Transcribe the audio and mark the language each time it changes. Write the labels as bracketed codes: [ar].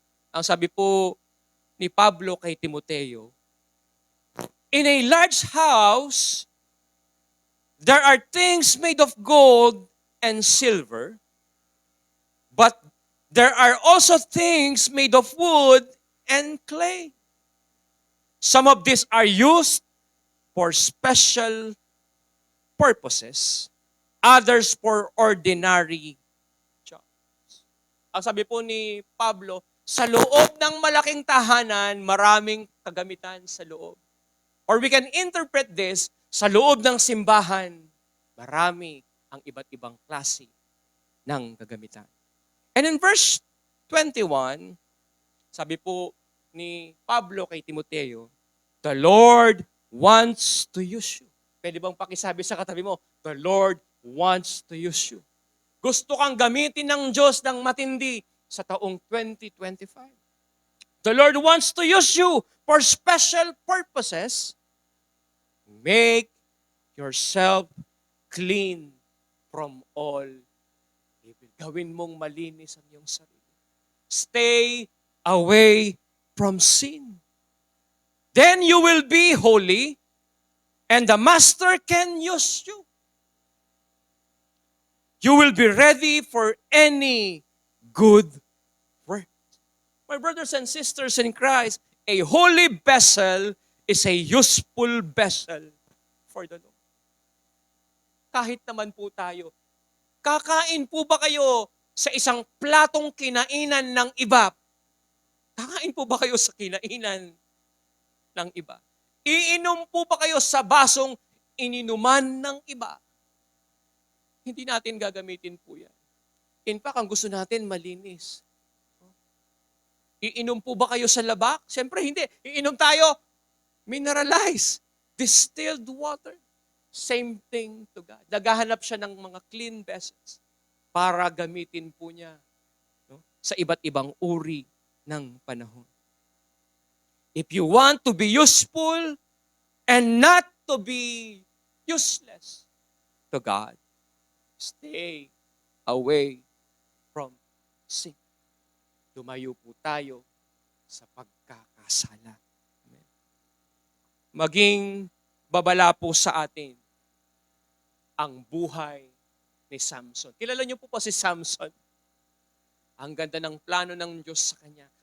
[tl] Ang sabi po ni Pablo kay Timoteo, [en] in a large house, there are things made of gold and silver, but there are also things made of wood and clay. Some of these are used for special purposes, others for ordinary jobs. [tl] Ang sabi po ni Pablo, sa loob ng malaking tahanan, maraming kagamitan sa loob. [en] Or we can interpret this, [tl] sa loob ng simbahan, marami ang iba't ibang klase ng kagamitan. [en] And in verse 21, [tl] sabi po ni Pablo kay Timoteo, [en] the Lord wants to use you. [tl] Pwede bang pakisabi sa katabi mo, [en] the Lord wants to use you. [tl] Gusto kang gamitin ng Diyos ng matindi sa taong 2025. [en] The Lord wants to use you for special purposes. Make yourself clean from all evil. [tl] Gawin mong malinis ang iyong sarili. [en] Stay away from sin. Then you will be holy and the Master can use you. You will be ready for any good work. My brothers and sisters in Christ, a holy vessel is a useful vessel for the Lord. [tl] Kahit naman po tayo, kakain po ba kayo sa isang platong kinainan ng iba? Kakain po ba kayo sa kinainan ng iba? Iinom po ba kayo sa basong ininuman ng iba? Hindi natin gagamitin po yan. In fact, ang gusto natin malinis. Iinom po ba kayo sa labak? Siyempre hindi. Iinom tayo mineralized, distilled water. [en] Same thing to God. [tl] Naghahanap siya ng mga clean vessels para gamitin po niya, no, sa iba't ibang uri ng panahon. [en] If you want to be useful and not to be useless to God, stay away from sin. [tl] Lumayo po tayo sa pagkakasala. Amen. Maging babala po sa atin ang buhay ni Samson. Kilala niyo po si Samson. Ang ganda ng plano ng Diyos sa kanya.